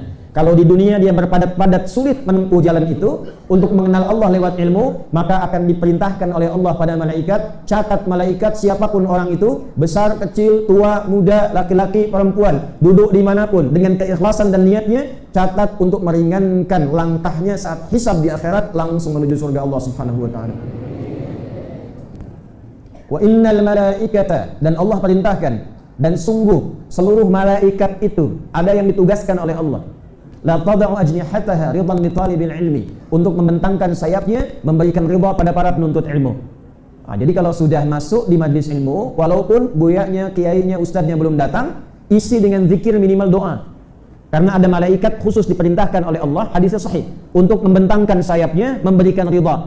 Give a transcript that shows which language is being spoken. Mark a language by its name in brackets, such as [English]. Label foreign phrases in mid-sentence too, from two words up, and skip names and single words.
[Indonesian] Kalau di dunia dia berpadat-padat sulit menempuh jalan itu untuk mengenal Allah lewat ilmu, maka akan diperintahkan oleh Allah pada malaikat, catat malaikat siapapun orang itu, besar, kecil, tua, muda, laki-laki, perempuan, duduk dimanapun dengan keikhlasan dan niatnya, catat untuk meringankan langkahnya saat hisab di akhirat langsung menuju surga Allah [Arabic] سبحانه وتعالى. وإن الملائكة, [Indonesian] dan Allah perintahkan, dan sungguh seluruh malaikat itu ada yang ditugaskan oleh Allah, [Arabic] لتضع أجنحتها رضا لطالب العلم, [Indonesian] untuk membentangkan sayapnya, memberikan ridha pada para penuntut ilmu. Nah, jadi kalau sudah masuk di majlis ilmu, walaupun buyanya, kiainya, ustadznya belum datang, isi dengan zikir minimal doa. Karena ada malaikat khusus diperintahkan oleh Allah, hadisnya sahih, untuk membentangkan sayapnya, memberikan ridha.